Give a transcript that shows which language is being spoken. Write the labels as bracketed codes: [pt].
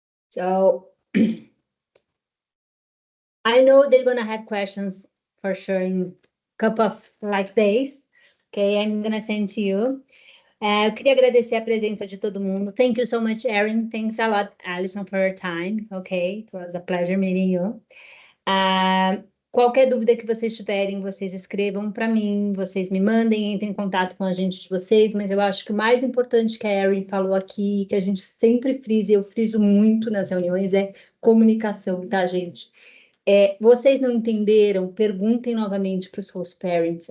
[en] So I know they're gonna have questions for sure in a couple of days. Okay, I'm gonna send to you. [pt] Eu queria agradecer a presença de todo mundo. [en] Thank you so much, Erin. Thanks a lot, Alison, for your time. Okay, it was a pleasure meeting you. [pt] Qualquer dúvida que vocês tiverem, vocês escrevam para mim, vocês me mandem, entrem em contato com a gente de vocês, mas eu acho que o mais importante que a Erin falou aqui, que a gente sempre frisa, e eu friso muito nas reuniões, é comunicação, tá, gente? Vocês não entenderam? Perguntem novamente para os host parents.